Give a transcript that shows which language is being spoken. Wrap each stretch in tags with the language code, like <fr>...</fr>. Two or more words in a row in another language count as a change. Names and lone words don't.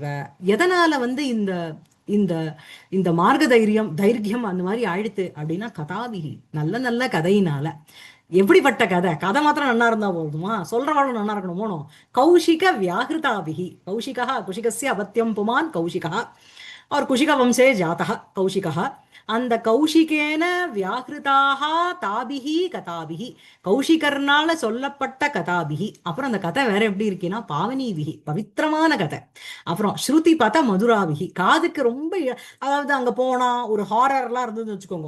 <ta>எதனால வந்து இந்த இந்த இந்த மார்க்க தைரியம் அந்த மாதிரி ஆயிடுத்து அப்படின்னா கதாபிகி, நல்ல நல்ல கதையினால. எப்படிப்பட்ட கதை? கதை மாத்திரம் நன்னா இருந்தா போதுமா? சொல்றவாளும் நன்னா இருக்கணும் போனோம்.</ta> <sa>कौशिक व्याहृताभिः कौशिकः कुशिकस्य अपत्यं पुमान् कौशिकः और कुशिक वंशे जातः कौशिकः.</sa> <ta>அந்த</ta> <sa>कौशिकेन व्याहृता ताभिः कथाभिः,</sa> <ta>கௌஷிகர்னால சொல்லப்பட்ட கதாபிகி. அப்புறம் அந்த கதை வேற எப்படி இருக்குன்னா பாவனீபிகி, பவித்திரமான கதை. அப்புறம்</ta> <sa>श्रुति पद मधुराभिः,</sa> <ta>காதுக்கு ரொம்ப அதாவது அங்க போனா ஒரு ஹாரர்லாம் இருந்ததுன்னு வச்சுக்கோங்க.</ta>